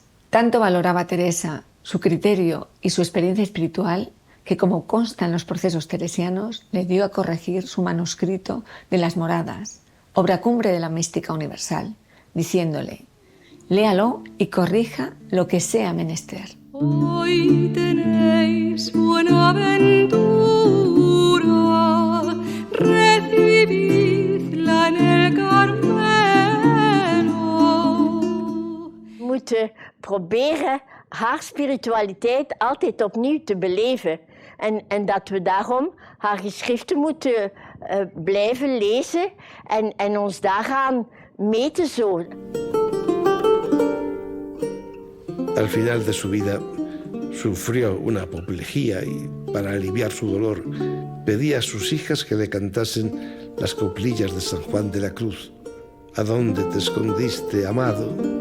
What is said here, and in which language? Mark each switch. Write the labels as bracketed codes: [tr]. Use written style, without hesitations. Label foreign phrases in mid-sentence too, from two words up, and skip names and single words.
[es] Tanto valoraba Teresa su criterio y su experiencia espiritual que, como consta en los procesos teresianos, le dio a corregir su manuscrito de las Moradas, obra cumbre de la mística universal, diciéndole: «Léalo y corrija lo que sea menester». Hoy tenéis buena ventura, recibidla en el Carmelo. [nl] We moeten proberen haar spiritualiteit altijd opnieuw te beleven. En dat we daarom haar geschriften moeten blijven lezen en ons daaraan meten zo. [es] Al final de su vida, sufrió una apoplejía y, para aliviar su dolor, pedía a sus hijas que le cantasen las coplillas de San Juan de la Cruz. ¿A dónde te escondiste, amado?